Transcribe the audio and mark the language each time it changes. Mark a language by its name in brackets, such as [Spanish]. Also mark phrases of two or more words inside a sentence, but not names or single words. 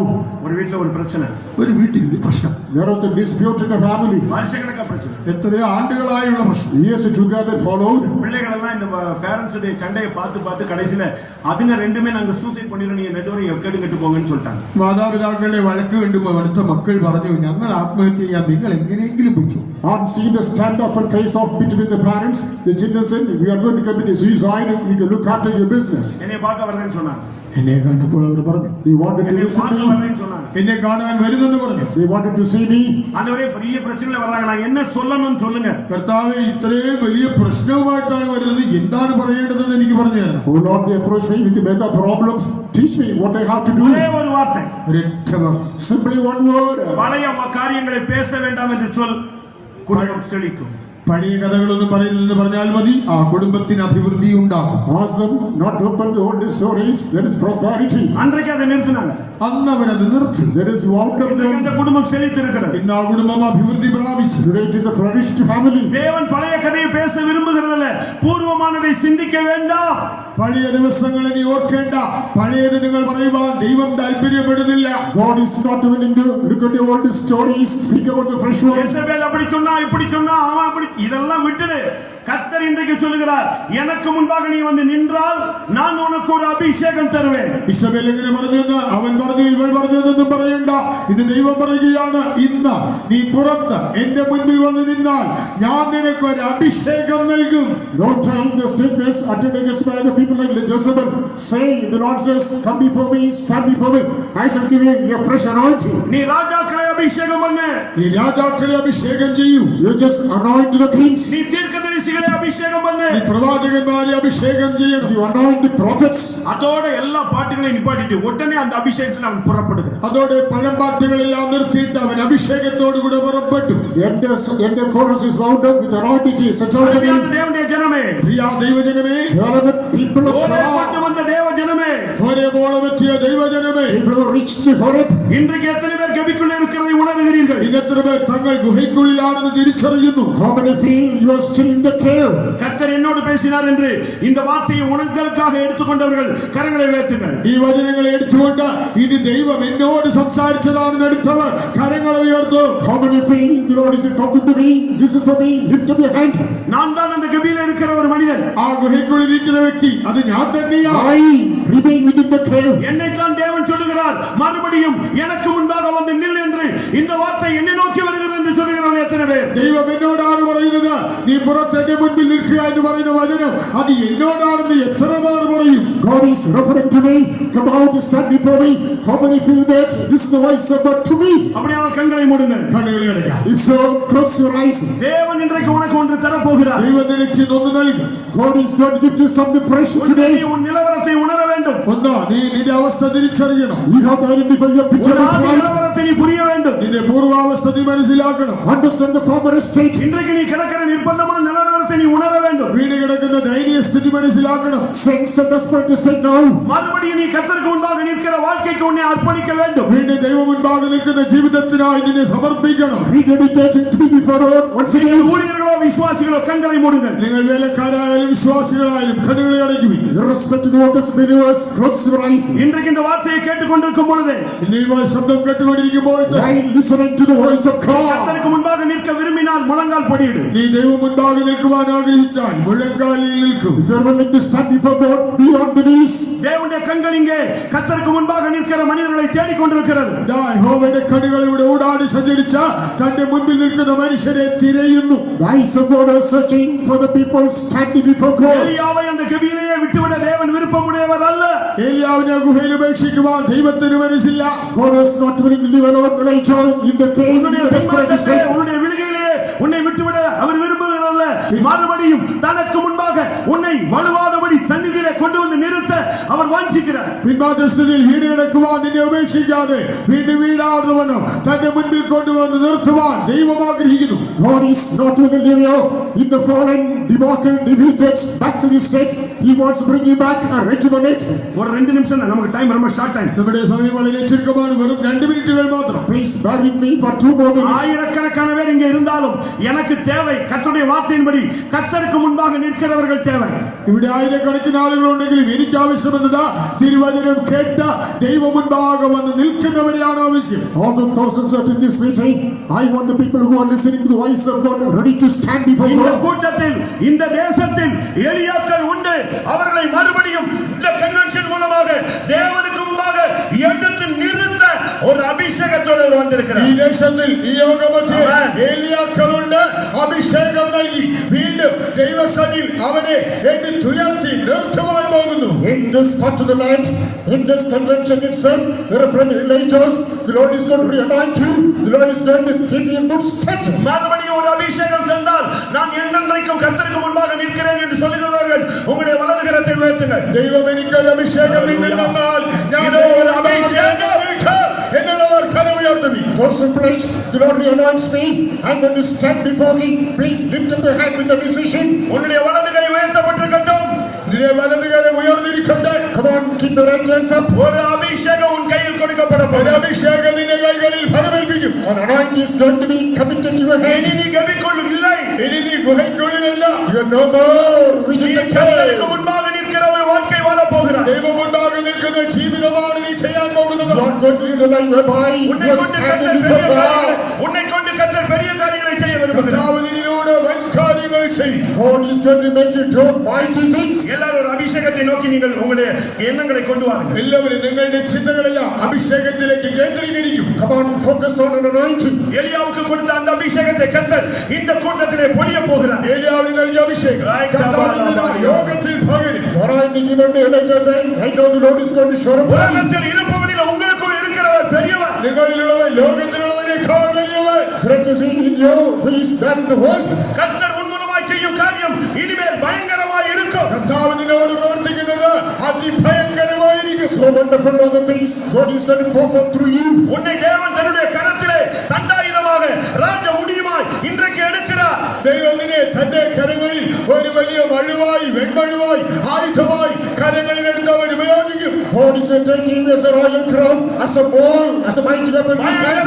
[Tamil] ஒரு வீட்டுல ஒரு பிரச்சனை, [Malayalam] ഒരു വീട്ടിൽ ഒരു പ്രശ്നം, [English] There was a dispute in the family. [Tamil] வருஷக்கணக்கா பிரச்சனை. [Malayalam] എത്രയോ ആണ്ടുകളായുള്ള പ്രശ്നം. [English] Years together followed. [Tamil] பிள்ளைகள் எல்லாம் இந்த பேரண்ட்ஸ் உடைய சண்டையை பார்த்து பார்த்து கடைசியில அதுங்க ரெண்டுமே நாங்க சூசைட் பண்ணிடுறோம், நீங்க ரெண்டு பேரும் எக்கடி கட்டு போங்கன்னு சொல்லிட்டாங்க. [Malayalam] മാതാപിതാക്കളുടെ വഴക്ക് കണ്ടുമ്പോൾ അടുത്ത മക്കൾ പറഞ്ഞു, ഞങ്ങൾ ആത്മഹത്യ ചെയ്യാം, നിങ്ങൾ എങ്ങനെയെങ്കിലും പൊയ്ക്കോ. [English] On seeing the stand-off and face-off between the parents, the children said, we are going to commit suicide. You can look after your business. [Tamil] என்னை பார்க்க வரேன்னு சொன்னாங்க. [Malayalam] എന്നെ കണ്ടപ്പോൾ അവർ പറഞ്ഞു, [English] They wanted to [Tamil] என்னை [English] listen [Tamil] பார்க்க [English] to me. [Tamil] வரேன்னு சொன்னாங்க. [Malayalam] എന്നെ കാണാൻ വരുന്നെന്ന് പറഞ്ഞു. [English] They wanted to see me. [Tamil] ஆண்டவரே பெரிய பிரச்சனையில வர்றாங்க, நான் என்ன சொல்லணும்னு சொல்லுங்க. [Malayalam] കർത്താവേ, ഇത്രയും വലിയ പ്രശ്നവുമായിട്ടാണ് വരുന്നത്, എന്താണ് പറയേണ്ടതെന്ന് എനിക്ക് പറഞ്ഞു തരണം. [English] Oh Lord, they approached me with mega problems. Teach me what I have to [Tamil] ஒரே [English] do. [Tamil] ஒரு வார்த்தை, [Malayalam] ഒരൊറ്റ വാക്ക്. [English] Simply one word. [Tamil] பழைய காரியங்களை பேச வேண்டாம் என்று சொல், குடும்பம் செழிக்கும். [Malayalam] പഴയ കഥകളൊന്നും പറയുന്നില്ലെന്ന് പറഞ്ഞാൽ മതി, ആ കുടുംബത്തിന് അഭിവൃദ്ധി ഉണ്ടാകും. [English] Ask them not to open the old stories. There is prosperity. [Tamil] அன்றைக்கு அதை நிறுத்தினாங்க. [Malayalam] അന്ന് അവരത് നിർത്തി. [English] There is wonder [Tamil] இன்றைக்கு [English] them. [Tamil] அந்த குடும்பம் செழித்திருக்கிறது. [Malayalam] ഇന്ന് ആ കുടുംബം അഭിവൃദ്ധി പ്രാപിച്ചു. [English] Today it is a flourished family. [Tamil] தேவன் பழைய கதையை பேச விரும்புகிறதில்ல, பூர்வமானதை சிந்திக்க வேண்டாம். [Malayalam] പഴയ ദിവസങ്ങളെ നീ ഓർക്കേണ്ട, പഴയത് നിങ്ങൾ പറയുവാൻ ദൈവം താല്പര്യപ്പെടുന്നില്ല. [English] God is not willing to look at the old stories, speak about the fresh ones. [Tamil] யேசபேல் அப்படி சொன்னா, இப்படி சொன்னா, அவன் அப்படி, இதெல்லாம் விட்டுடு. கர்த்தர் இன்றைக்கு சொல்லுகிறார், எனக்கு முன்பாக நீ வந்து நின்றால் நான் உனக்கு ஒரு அபிஷேகம் தருவேன். [Malayalam] ഇശബേൽ എങ്ങനെ പറഞ്ഞെന്ന് അവൻ പറഞ്ഞു, ഇവൾ പറഞ്ഞതെന്നും പറയണ്ട. ഇത് ദൈവം പറയുകയാണ്, ഇന്ന് നീ പുറത്ത് എന്റെ മുൻപിൽ വന്ന് നിന്നാൽ ഞാൻ നിനക്ക് ഒരു അഭിഷേകം നൽകും. [English] Don't tell the statements uttered against by the people like Jezebel, saying, the Lord says, come before me, stand before me, I shall give you a fresh anointing. [Tamil] நீ ராஜாக்களை அபிஷேகம் பண்ணு, [Malayalam] നീ രാജാക്കളെ അഭിഷേകം ചെയ്യൂ. [English] You just anoint the kings. [Tamil] நீ தீர்க்கதரிசிகளை அபிஷேகம் பண்ணு, [Malayalam] നീ പ്രവാചകന്മാരെ അഭിഷേകം ചെയ്യണം. [English] You anoint the prophets. [Tamil] அதோட எல்லா பாட்டுகளையும் நிப்பாட்டிட்டு உடனே அந்த அபிஷேகத்தில் அவன் புறப்படுகிறான். [Malayalam] അതോടെ പഴമ്പാട്ടുകളെല്ലാം നിർത്തിയിട്ട് അവൻ അഭിഷേകത്തോടുകൂടെ പുറപ്പെട്ടു. [English] And the chorus is wound up with anointing. He set out the [Tamil] அருமையான தேவனுடைய ஜனமே, [Malayalam] പ്രിയ ദൈവജനമേ, [English] relevant people of [Tamil] ஓரே [English] God, [Tamil] பட்டு வந்த தேவ ஜனமே, [Malayalam] ഒരേപോളമെത്തിയ ദൈവജനമേ, [English] people who reached the Horeb. [Tamil] இன்றைக்கு எத்தனை பேர் கெபிக்குள்ள இருக்கிறதை உணர்கிறீர்கள்? [Malayalam] ഇന്നത്ര പേർ തങ്ങൾ ഗുഹയ്ക്കുള്ളിലാണെന്ന് തിരിച്ചറിയുന്നു. [English] How many feel you are still in the cave? [Tamil] கர்த்தர் என்னோடு பேசினார் என்று இந்த வார்த்தையை உங்களுக்காக எடுத்துக்கொண்டவர்கள் கரங்களை உயர்த்துங்கள். [Malayalam] ഈ വചനങ്ങളെ എടുത്തുകൊണ്ട് ഇത് ദൈവം എന്നോട് സംസാരിച്ചതാണെന്ന് എടുത്തവർ കരങ്ങളെ ഉയർത്തു. [English] How many feel the Lord is talking to me? This is for me. Lift up your hand. [Tamil] நான் தான் அந்த கெபியில இருக்கிற ஒரு மனிதன். [Malayalam] ആ ഗുഹയ്ക്കുള്ളിൽ ഇരിക്കുന്ന വ്യക്തി അത് ഞാൻ തന്നെയാണ്. [English] I remain within the cave. [Tamil] என்னைத்தான் தேவன் சொல்லுகிறார், மறுபடியும் எனக்கு முன்பாக வந்து நில் என்று. இந்த வார்த்தை என்னை நோக்கி வருகிறது என்று சொல்லுகிறவர்கள் எத்தனை பேர்? [Malayalam] ദൈവം എന്നോടാണ് പറയുന്നത്, നീ പുറത്ത് എന്റെ മുൻപിൽ നിൽക്കുക എന്ന് പറയുന്ന വചനം അത് എന്നോടാണെന്ന് എത്ര പേർ പറയും? [English] God is referring to me. Come out to stand before me. How many feel that this is the voice of God to me? [Tamil] அப்படியே கண்களை மூடுங்கள். [Malayalam] കണ്ണുകളെ അടയ്ക്കാം. [English] If so, close your eyes. [Tamil] தேவன் இன்றைக்கு உனக்கு ஒன்று தரப்போகிறார். [Malayalam] ദൈവം നിനക്ക് ഇതൊന്ന് നൽകും. [English] God is going to give you something fresh [Tamil] ஒன்று, நீ [English] today. [Tamil] உன் நிலவரத்தை உணர வேண்டும். [Malayalam] ഒന്ന്, നീ നിന്റെ അവസ്ഥ തിരിച്ചറിയണം. [English] You have to identify your picture [Tamil] ஒரு [English] of [Tamil] ஆதி [English] life. [Tamil] நிலவரத்தை நீ புரிய வேண்டும். [Malayalam] നിന്റെ പൂർവാവസ്ഥ നീ മനസ്സിലാക്കണം. [English] Understand the former state. [Tamil] இன்றைக்கு நீ கிடக்கிற நிர்பந்தமான நிலவரத்தை நீ உணர வேண்டும். [Malayalam] വീട് കിടക്കുന്ന ദയനീയ സ്ഥിതി മനസ്സിലാക്കണം. [English] Sense the desperate state now. [Tamil] மறுபடியும் நீ கர்த்தருக்கு முன்பாக நிற்கிற வாழ்க்கைக்கு உன்னை அர்ப்பணிக்க வேண்டும். [Malayalam] വീണ്ടും ദൈവം മുൻപാകെ നിൽക്കുന്ന ജീവിതത്തിനായി നിന്നെ സമർപ്പിക്കണം. [English] Rededicated to be before God once again. [Tamil] ஊழியர்களோ விசுவாசிகளோ கண்களை மூடுங்கள். [Malayalam] നിങ്ങൾ വേലക്കാരായാലും വിശ്വാസികളായാലും കണ്ണുകളെ അടയ്ക്കുവിൻ. [English] Irrespective of the believers, close your eyes. [Tamil] இன்றைக்கு இந்த வார்த்தையை கேட்டுக்கொண்டிருக்கும் பொழுது [Malayalam] നീ ശബ്ദം കേട്ടുകൊണ്ടിരിക്കുമ്പോൾ [English] While listening to the voice of God. [Tamil] கர்த்தருக்கு முன்பாக நிற்க விரும்பினால் முழங்கால் படியிடு. [Malayalam] നീ ദൈവം മുൻപാകെ നിൽക്കുവാൻ ആഗ്രഹിച്ചാൽ മുഴങ്കാലിൽ നിൽക്കും. [English] If you are willing to stand before God, be on the knees. [Tamil] தேவனுடைய கண்கள் இங்கே கர்த்தருக்கு முன்பாக நிற்கிற மனிதர்களை தேடிக்கொண்டிருக்கிறது. [Malayalam] യഹോവയുടെ കണ്ണുകൾ ഇവിടെ ഊടാടി സഞ്ചരിച്ച തന്റെ മുൻപിൽ നിൽക്കുന്ന മനുഷ്യരെ തിരയുന്നു. [English] The eyes of God are searching for the people standing before God. எலியாவை அந்த கெபியிலேயே விட்டுவிட தேவன் விருப்பமுடையவர் அல்ல. ഏലിയാവിനെ ഗുഹയിൽ ഉപേക്ഷിക്കുവാൻ ദൈവത്തിന് മനസ്സില്ല. God is not willing to leave alone Elijah in the cave. In [Tamil] உன்னுடைய [English] the desperate [Tamil] பின்மாற்றத்தை, [English] state. [Tamil] உன்னுடைய விழுகையிலேயே உன்னை விட்டுவிட அவர் விரும்புகிறல்ல. மறுபடியும் தனக்கு முன்பாக உன்னை வலுவாதபடி சந்நிதியிலே கொண்டு வந்து நிறுத்த அவர் வாஞ்சிக்கிறார். [Malayalam] പിന്മാറ്റസ്ഥിതിയിൽ വീട് കിടക്കുവാൻ നിന്നെ ഉപേക്ഷിക്കാതെ വീണ്ടും വീടാടുന്നവനോ തന്റെ മുൻപിൽ കൊണ്ടുവന്ന് നിർത്തുവാൻ ദൈവം ആഗ്രഹിക്കുന്നു. [English] God is not willing to leave you in the fallen, debacle, defeated, backsliding state. He wants to bring you back and rejuvenate. [Tamil] ஒரு 2 நிமிஷம் தான், நமக்கு டைம் ரொம்ப [English] short time. [Malayalam] നമ്മുടെ സമയം വളരെ ചുരുക്കമാണ്, വെറും 2 മിനിറ്റുകൾ മാത്രം. [English] Please bear with me for 2 more minutes. [Tamil] ஆயிரக்கணக்கான பேர் இங்கே இருந்தாலும் எனக்கு தேவை கர்த்தருடைய வார்த்தையின்படி கர்த்தருக்கு முன்பாக நிற்கிறவர்கள் தேவை. [Malayalam] ഇവിടെ ആയിരക്കണക്കിന് ആളുകളുണ്ടെങ്കിലും എനിക്ക് ആവശ്യമെന്നതാ തിരുവചനം കേട്ട ദൈവം മുൻപാകെ വന്ന് നിൽക്കുന്നവരെയാണ് ആവശ്യം. [English] All the thousands of in this meeting, I want the people who are listening to the voice of God ready to stand before [Tamil] இந்த [English] God. [Tamil] கூட்டத்தில் இந்த தேசத்தில் எலியாக்கள் உண்டு. அவர்களை மறுபடியும் இந்த கன்வென்ஷன் மூலமாக தேவனுக்கு முன்பாக எடுத்து நிறுத்த ஒரு அபிஷேகத்தோடு அவர் வந்திருக்கிறார். [Malayalam] ഈ ദേശത്തിൽ ഈ യോഗമധ്യേ ഏലിയാക്കളുണ്ട്, അഭിഷേകം നൽകി വീണ്ടും ദൈവസന്നിധിയിൽ അവനെ എടുത്തുയർത്തി നിർത്തുവാൻ പോകുന്നു. [English] In this part of the land, in this convention itself, there are plenty of Elijahs. The Lord is going to reanoint you. The Lord is going to keep you in good stead. [Tamil] மறுபடியும் ஒரு அபிஷேகம் தந்தால் நான் என்னென்றைக்கும் கர்த்தருக்கு முன்பாக நிற்கிறேன் என்று சொல்லுகிறவர்கள் உங்களுடைய வலது கரத்தை உயர்த்துங்கள். [Malayalam] ദൈവം എനിക്കൊരു അഭിഷേകം തന്നാൽ ഞാൻ ഒരു അഭിഷേകം എന്നുള്ളവർ കരമുയർത്തുന്നു. [English] Those who pledge, the Lord reanoints me. I'm going to stand before Him. Please lift up your hand with the decision. [Tamil] உன்னுடைய வலது கை உயர்த்தப்பட்டிருக்கட்டும். [Malayalam] നിന്റെ വലത് കരം ഉയർന്നിരിക്കട്ടെ. [English] Come on, keep your right hands up. [Tamil] ஒரு அபிஷேகம் உன் கையில் கொடுக்கப்படும். [Malayalam] ഒരു അഭിഷേകം നിന്റെ കൈകളിൽ ഫലമേൽപ്പിക്കും. [English] An anointing is going to be committed to your hand. [Tamil] இனி நீ கவிக்குள் இல்லை. [Malayalam] ഇനി നീ ഗുഹയ്ക്കുള്ളിലല്ല. [English] You are no more [Tamil] நீ [English] within the [Tamil] கர்த்தருக்கு [English] cave. [Tamil] முன்பாக நிற்கிற ஒரு வாழ்க்கை வாழ போகிறாய். [Malayalam] ദൈവം മുൻപാകെ നിൽക്കുന്ന ജീവിതമാണ് നീ ചെയ്യാൻ പോകുന്നത്. [English] You are going to live a life whereby you [Tamil] உன்னை [English] are [Tamil] கொண்டு [English] standing [Tamil] கர்த்தர் [English] before [Tamil] பெரிய [English] God. [Tamil] காரியங்களை உன்னை கொண்டு கர்த்தர் பெரிய காரியங்களை செய்ய விரும்புகிறார். [Malayalam] കർത്താവ് നിന്നിലൂടെ വൻ കാര്യങ്ങൾ ചെയ്യും. [English] God is going to make you do mighty things. [Tamil] எல்லாரும் ஒரு அபிஷேகத்தை நோக்கி நீங்கள் உங்களுடைய எண்ணங்களை கொண்டு வாருங்கள். [Malayalam] എല്ലാവരും നിങ്ങളുടെ ചിന്തകളെല്ലാം അഭിഷേകത്തിലേക്ക് കേന്ദ്രീകരിക്കും. [English] Come on, focus on an anointing. [Tamil] எலியாவுக்கு கொடுத்த அந்த அபிஷேகத்தை கர்த்தர் இந்த கூட்டத்திலே பொழிய போகிறார். [Malayalam] ഏലിയാവിന് നൽകിയ അഭിഷേകം കർത്താവിന്റെ യോഗത്തിൽ പകരും. [English] Anointing given to Elijah then, I know the Lord is going to show up. [Tamil] உலகத்தில் இருப்பவனில் உங்களுக்குள் இருக்கிறவர் பெரியவர். [Malayalam] നിങ്ങളിലുള്ളവൻ ലോകത്തിലുള്ളവനേക്കാൾ വലിയവൻ. [English] Greatest in you who is than the world. [Tamil] கர்த்தர் உன் மூலமாய் செய்யும் காரியம் இனிமேல் பயங்கரமாய் இருக்கும். [Malayalam] കർത്താവ് നിന്നോട് പ്രവർത്തിക്കുന്നത് അതിഭയങ്കരമായിരിക്കും. [English] So wonderful are the things God is going to perform through you. [Tamil] உன்னை தேவன் தன்னுடைய கரத்திலே தண்டாயுதமாக ராஜ முடியுமாய் இன்றைக்கு எடுக்கிறார். [Malayalam] ദൈവം നിന്നെ തന്റെ കരങ്ങളിൽ ഒരു വലിയ വഴുവായി വെൺമഴുവായി ആയുധമായി കരങ്ങളിൽ എടുത്ത് അവൻ ഉപയോഗിക്കും. [English] God is going to take him as a royal crown, as a ball, as a mighty weapon in his hand.